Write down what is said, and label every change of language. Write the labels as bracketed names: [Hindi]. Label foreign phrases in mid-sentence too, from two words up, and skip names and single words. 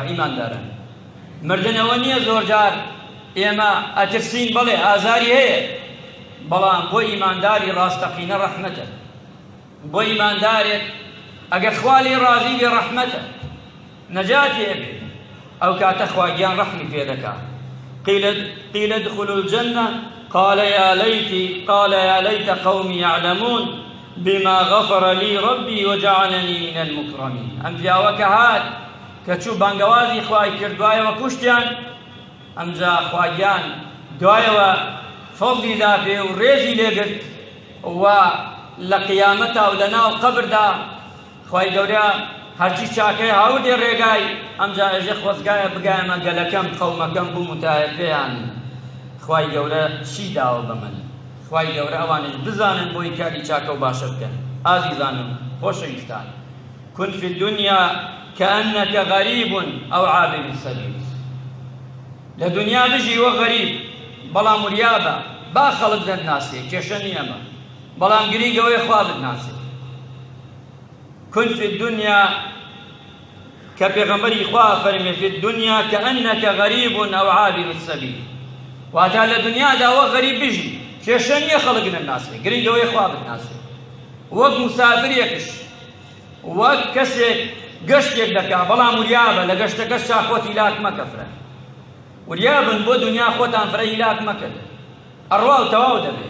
[Central Kurdish] ئیماندارن مردنەوە نییە زۆر جار ئێمە ئەترسین، بەڵێ ئازاری هەیە، بەڵام بۆ ئیمانداری ڕاستەقینە ڕەحمەتە. بۆ ئیماندارێک ئەگەر خوا لێی ڕازی بێ ڕەحمەتە، نەجاتی هەبێ، ئەو کاتە خواگیان ڕەحمی پێ دەکات. [Arabic] قيل ادخلوا الجنة قال يا ليت قومي يعلمون بما غفر لي ربي وجعلني من المكرمين. [Central Kurdish] ئەم پیاوەکە هات کە چوو بانگەوازی خوای کرد دوایەوە کوشتیان، ئەمجا خواگیان دوایەوە فەڵی دا پێ و ڕێزی لێگرت و لە قیامەتا و لە ناو قەبردا خوای گەورە هەرچی چاکەی هاودێ ڕێگای، ئەمجا ئێژێ خۆزگایە بگایەمە گەلەکەم قەومەکەم بوو متایە پێیان. خوای گەورە چی داوە بە من؟ خوای گەورە ئەوانش بزانن بۆی کاری چاکە و باشە بکەن. ئازیزانم خۆشەویستان، [Arabic] كن في الدنيا كأنك غريب أو عابر السبيل. [Central Kurdish] لە دنیا بژی وە غەریب، بەڵام وریابە با خەڵک دەتناسێ، کێشە نیەمە، بەڵام گرنگەوەی خوا بتناسێ. [Arabic] كن في الدنيا [Central Kurdish] کە پێغەمبەری خوا فەرمێ [Arabic] في الدنيا كأنك غريب أو عابر السبيل. [Central Kurdish] واتە لە دنیادا وە غەریب بژی، کێشە نییە خەڵک نەتناسێ، گرنگەوەی خوا بتناسێ. وەک موسافرێکش، وەک کەسێک گەشتێک دەکا، بەڵام وریابە لە گەشتەکەشا خۆتی لاک مەکەفرە. وریابن بۆ دنیا خۆتان فرە هیلاک مەکەن، ئەڕوا و تەواو دەبێت.